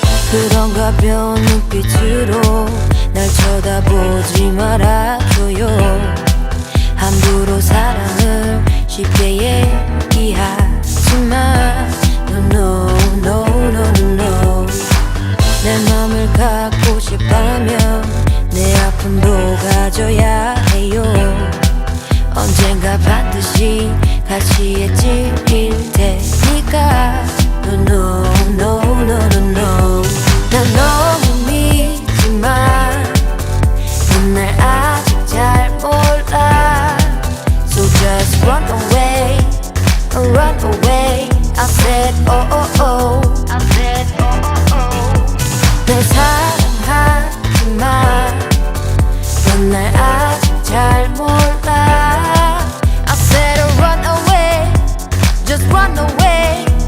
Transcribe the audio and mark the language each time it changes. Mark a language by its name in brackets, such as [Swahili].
[Korean] 그런 가벼운 눈빛으로 날 쳐다보지 말아줘요. 함부로 사랑을 쉽게 얘기하지만 [English] No, no, no, no, no. [Korean] 내 맘을 갖고 싶다면 내 아픔도 가져야 해요. 언젠가 반드시 가시에 찔릴 테니까 [English] No, no, no, no, no, no. [Korean] 난 너무 믿지만 넌 날 아직 잘 몰라. [English] So just run away, run away. I said oh oh oh, I said oh oh oh. [Korean] 날 사랑하지만 넌 날 아직 잘 몰라. [English] I said run away, just run away.